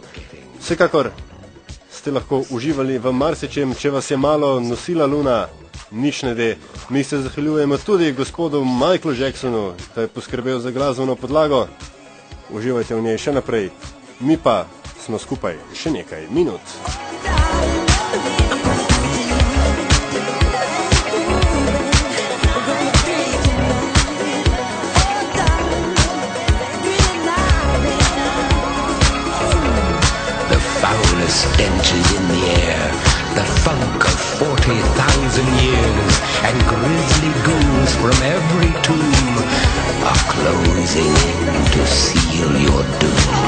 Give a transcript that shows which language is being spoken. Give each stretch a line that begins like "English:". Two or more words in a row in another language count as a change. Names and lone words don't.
Slovenian: Vsekakor ste lahko uživali v marsičem, če vas je malo nosila luna, nič ne de. Mi se zahvaljujemo tudi gospodu Michaelu Jacksonu, da je poskrbel za glasbeno podlago. Uživajte v njej še naprej. Mi pa smo skupaj še nekaj minut.
English: Stench is in the air, the funk of 40,000 years, and grisly ghouls from every tomb are closing in to seal your doom.